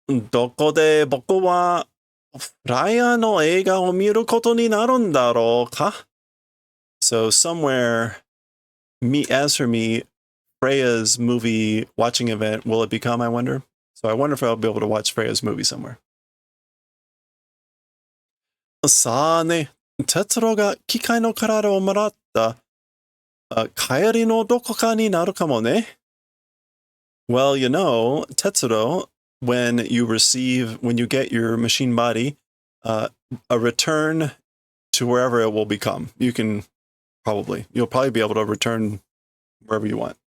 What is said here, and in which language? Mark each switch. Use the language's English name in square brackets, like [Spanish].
[Japanese] どこで僕はフライヤーの映画を見ることになるんだろうか? [English] So somewhere, as for me, Freya's movie watching event, will it become, I wonder? So I wonder if I'll be able to watch Freya's movie somewhere. [Japanese] さあね、哲郎が機械の体をもらった帰りのどこかになるかもね。 [English] Well, you know, Tetsuro, when you get your machine body, a return to wherever it will become. You'll probably be able to return wherever you want.